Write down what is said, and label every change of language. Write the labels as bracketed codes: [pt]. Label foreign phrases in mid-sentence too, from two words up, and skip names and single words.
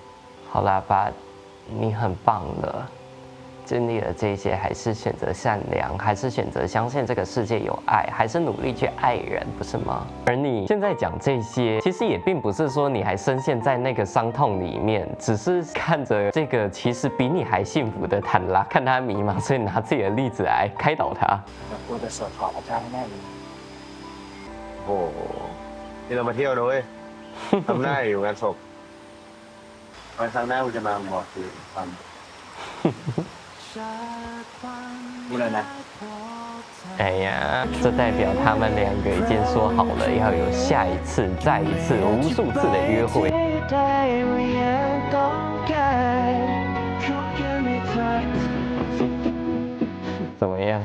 [zh] 好啦，爸，你很棒了。经历了这些，还是选择善良，还是选择相信这个世界有爱，还是努力去爱人，不是吗？而你现在讲这些，其实也并不是说你还深陷在那个伤痛里面，只是看着这个其实比你还幸福的坦拉，看他迷茫，所以拿自己的例子来开导他。 [th] กูจะสวดขอพระเจ้าให้แม่เลย โอ้โหนี่เรามาเที่ยวนะเว้ยทำหน้าอยู่งานศพไว้ครั้งหน้ากูจะมาบอกคือฟัง กูเลยนะ [zh] 哎呀，这代表他们两个已经说好了要有下一次、再一次、无数次的约会。怎么样？